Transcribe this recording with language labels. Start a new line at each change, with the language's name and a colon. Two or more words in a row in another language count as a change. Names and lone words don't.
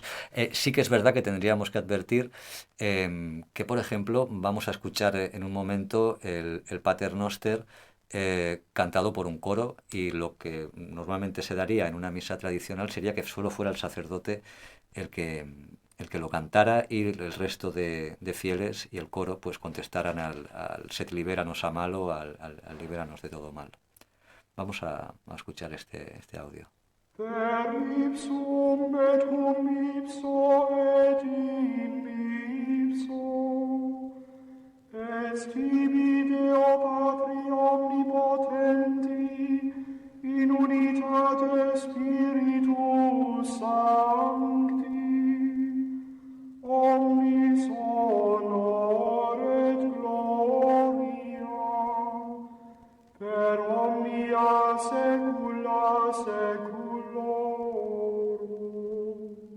Spanish: Sí que es verdad que tendríamos que advertir que, por ejemplo, vamos a escuchar en un momento el Pater Noster cantado por un coro, y lo que normalmente se daría en una misa tradicional sería que solo fuera el sacerdote el que lo cantara, y el resto de fieles y el coro pues contestaran al
Latin: Sed liberanos a malo,
Spanish: al libéranos de todo mal. Vamos a escuchar este audio.
Latin: Per ipsum et cum ipso et in ipso est tibi Deo Patri omnipotenti in unitate Spiritus Sancti omnis honor et gloria per omnia saecula saeculorum.